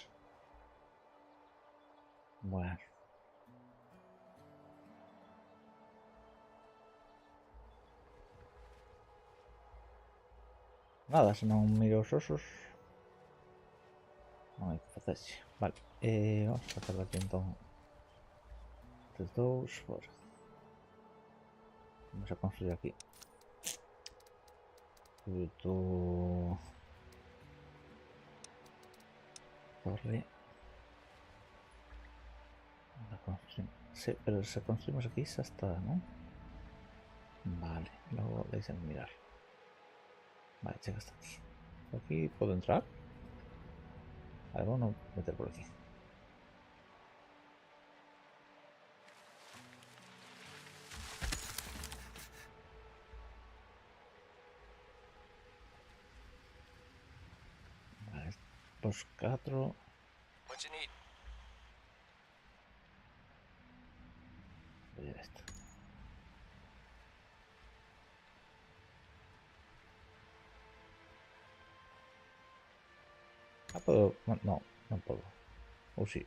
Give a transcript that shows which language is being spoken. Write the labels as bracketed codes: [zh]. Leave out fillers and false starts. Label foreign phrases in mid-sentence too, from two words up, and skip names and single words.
[gl] Bueno. Nada, se non miro os osos. Non hai que facerse. Vale, vamos a sacar aquí entón. Estes dous fora. Vamos a construir aquí. Torre. [es] Sí, pero si construimos aquí ya está, ¿no? Vale, luego déjenme mirar. Vale, checa hasta aquí. ¿Aquí puedo entrar? Vale, vamos a meter por aquí. Vale, los 4. [en] What you need? [es] Voy a esto. Ah, puedo. No, no puedo. O sí.